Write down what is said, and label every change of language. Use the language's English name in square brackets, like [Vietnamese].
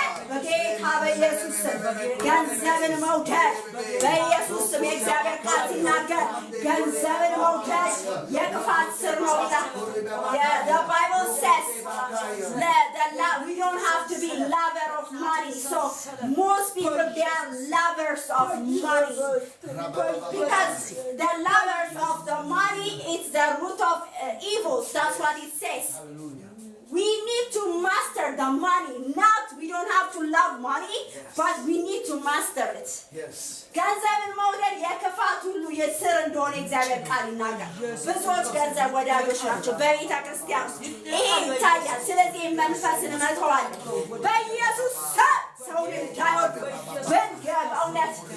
[Amharic] በጌታ በኢየሱስ ገንዘብን መውደድ በኢየሱስ ስም የእግዚአብሔር ቃል ሲናገር ገንዘብን መውደድ የክፋት ስር ነው ይላል። [English] The Bible says that we don't have to be lover of money. So most people, they are lovers of money because the lovers of the money is the root of evil. That's what it says. We need to master the money. We don't have to love money, but we need to master it. Yes. [Amharic] ገንዘብን መውደድ የክፋት ሁሉ የስር እንደሆነ እግዚአብሔር ቃል ይናገራል። ብዙዎች ገንዘብ ወዳጆች ናቸው በቤተ ክርስቲያን ውስጥ ይሄ ይታያል። ስለዚህ መንፈስን መተዋል በኢየሱስ ሰውን እንዳይወዱ በእውነት